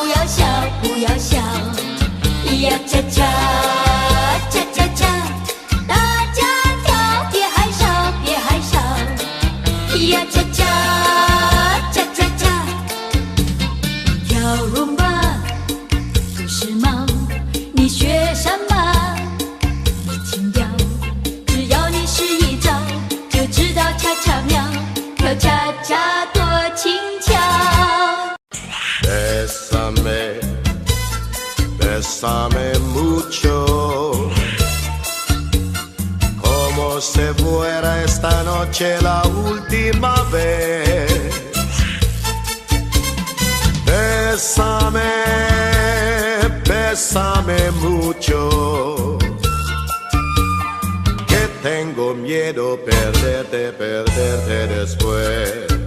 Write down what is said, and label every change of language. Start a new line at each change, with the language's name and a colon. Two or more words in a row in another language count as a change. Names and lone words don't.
Chinese: 笑，不要笑，呀恰恰恰恰恰，大家跳，别害臊，别害臊，呀恰恰恰恰恰，跳rumba不是梦，你学什么？你情调，只要你试一招，就知道恰恰妙，跳恰恰多轻巧。
Spanish: Bésame, bésame mucho, como si fuera esta noche la última vez. Bésame, bésame mucho, que tengo miedo perderte, perderte después.